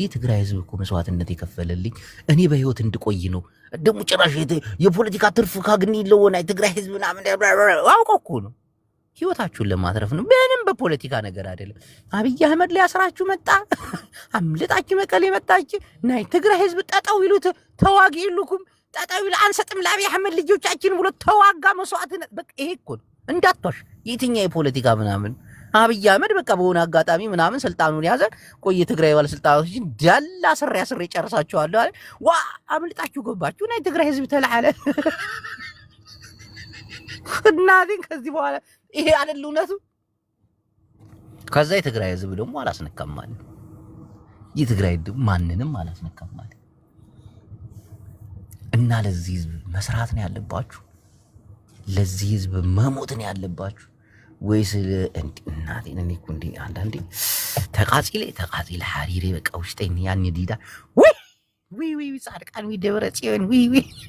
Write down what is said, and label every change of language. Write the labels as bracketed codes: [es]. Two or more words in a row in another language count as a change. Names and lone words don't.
[am] ትግራይ ህዝብ እኮ መስዋዕትነት የከፈለልኝ እኔ በህይወት እንድቆይ ነው። ደግሞ ጭራሽ የፖለቲካ ትርፍ ካግኝ ለሆነ ትግራይ ህዝብ ምናምን አውቀው እኮ ነው ህይወታችሁን ለማትረፍ ነው። ምንም በፖለቲካ ነገር አይደለም። አብይ አህመድ ላይ አስራችሁ መጣ አምልጣችሁ መቀሌ መጣች ናይ ትግራይ ህዝብ ጠጣው ይሉት ተዋጊ ይሉኩም ጠጣው ይሉ አንሰጥም ለአብይ አህመድ ልጆቻችን ብሎ ተዋጋ መስዋዕትነት በቃ ይሄ እኮ እንዳትዋሽ የትኛው የፖለቲካ ምናምን አብይ አህመድ በቃ በሆነ አጋጣሚ ምናምን ስልጣኑን ያዘ። ቆይ ትግራይ ባለስልጣናቶችን ዳላ ስሬ ጨርሳቸዋለሁ አለ። ዋ አምልጣችሁ ገባችሁ [ti] ናይ ትግራይ ህዝብ ተላዓለ [am] እናቴን ከዚህ በኋላ ይሄ አይደል እውነቱ? ከዛ የትግራይ ህዝብ ደግሞ አላስነካም ማለት የትግራይ ህዝብ ማንንም አላስነካም ማለት እና ለዚህ ህዝብ መስራት ነው ያለባችሁ፣ ለዚህ ህዝብ መሞት ነው ያለባችሁ ወይስ እናቴን እኔ እኮ እንዴ አንዳንዴ [ti] ተቃጺሌ ሐሪሬ [am] በቃ ውስጤን ያን ዲዳ ወይ ጻድቃን ወይ ደብረ ጽዮን ወይ